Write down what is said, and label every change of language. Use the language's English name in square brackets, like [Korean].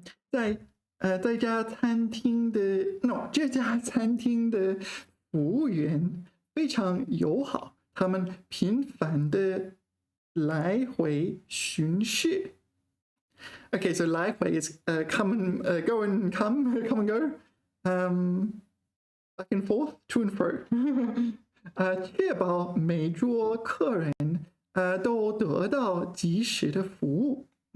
[Chinese] 在家餐厅的 no 这家餐厅的服务员非常友好，他们频繁的来回巡视。 [English] Okay, so 来回 is come and go and come, come and go, back and forth, to and fro. [Chinese] 确保每桌客人都得到及时的服务。